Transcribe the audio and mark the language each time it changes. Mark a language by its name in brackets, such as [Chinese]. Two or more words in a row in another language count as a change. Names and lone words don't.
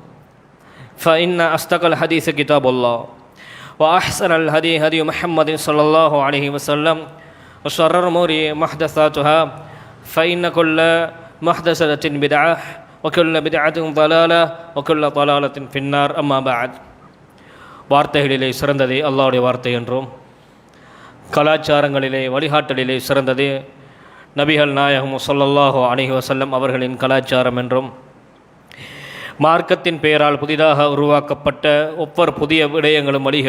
[Arabic] فإن أصدق الحديث كتاب الله وأحسن الهدي هدي محمد صلى الله عليه وسلم وشر الأمور محدثاتها فإن كل محدثة بدعة وكل بدعة ضلالة وكل ضلالة في النار أما بعد [Tamil] வார்த்தைகளிலே சிறந்ததே அல்லாஹ்வுடைய வார்த்தை என்றும் கலாச்சாரங்களிலே வழிகாட்டலிலே சிறந்ததே நபிகள் நாயகம் [Arabic] صلى الله عليه وسلم [Tamil] அவர்களின் கலாச்சாரம் என்றும் மார்க்கத்தின் பெயரால் புதிதாக உருவாக்கப்பட்ட ஒவ்வொரு புதிய விடயங்களும்